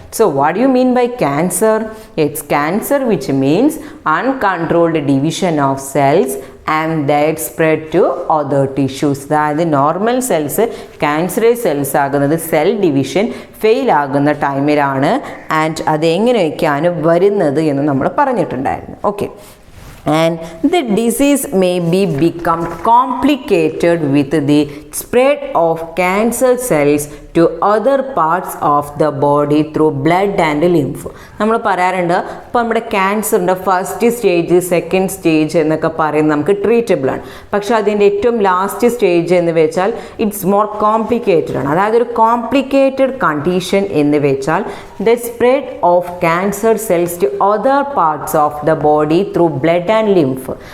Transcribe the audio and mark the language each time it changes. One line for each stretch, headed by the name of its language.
English: So what you mean by cancer? It's cancer which means uncontrolled division of cells and that spread to other tissues.
Malayalam: അതായത് normal cells cancerous cells ആകുന്നത് cell division fail ആകുന്ന ടൈമിലാണ്. And അതെങ്ങനെയൊക്കെയാണ് വരുന്നത് എന്ന് നമ്മൾ പറഞ്ഞിട്ടുണ്ടായിരുന്നു.
English: Okay, and the disease may be become complicated with the spread of cancer cells to other parts of the body through blood and lymph.
Malayalam: നമ്മൾ പറയാറുണ്ട് ഇപ്പോൾ നമ്മുടെ ക്യാൻസറിൻ്റെ ഫസ്റ്റ് സ്റ്റേജ്, സെക്കൻഡ് സ്റ്റേജ് എന്നൊക്കെ പറയുന്നത് നമുക്ക് ട്രീറ്റബിൾ ആണ്. പക്ഷേ അതിൻ്റെ ഏറ്റവും ലാസ്റ്റ് സ്റ്റേജ് എന്ന് വെച്ചാൽ
English: it's more complicated
Malayalam: ആണ്. അതായത് ഒരു കോംപ്ലിക്കേറ്റഡ് കണ്ടീഷൻ എന്ന് വെച്ചാൽ
English: The spread of cancer cells to other parts of the body through blood and lymph.